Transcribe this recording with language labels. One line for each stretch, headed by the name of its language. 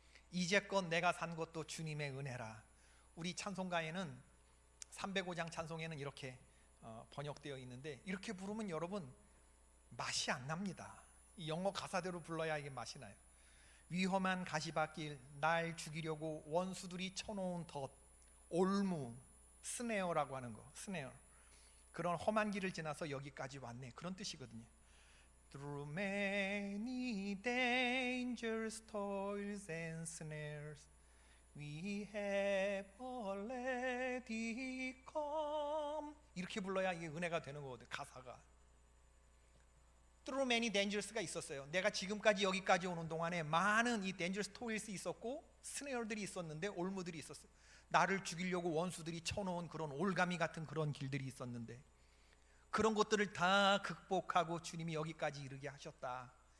Korean: 이제껏 내가 산 것도 주님의 은혜라. 우리 찬송가에는 305장 찬송에는 이렇게 번역되어 있는데, 이렇게 부르면 여러분 맛이 안 납니다. 이 영어 가사대로 불러야 이게 맛이 나요. 위험한 가시밭길, 날 죽이려고 원수들이 쳐놓은 덫, 올무, 스네어라고 하는 거, 스네어, 그런 험한 길을 지나서 여기까지 왔네, 그런 뜻이거든요.
English: Through many dangers, toils and snares, we have already come.
Korean: 이렇게 불러야 이게 은혜가 되는 거거든요. 가사가
English: Through many dangers
Korean: 가 있었어요. 내가 지금까지 여기까지 오는 동안에 많은 이
English: dangerous toils
Korean: 이 있었고 스네어들이 있었는데, 올무들이 있었어요. 나를 죽이려고 원수들이 쳐놓은 그런 올가미 같은 그런 길들이 있었는데, 그런 것들을 다 극복하고 주님이 여기까지 이르게 하셨다.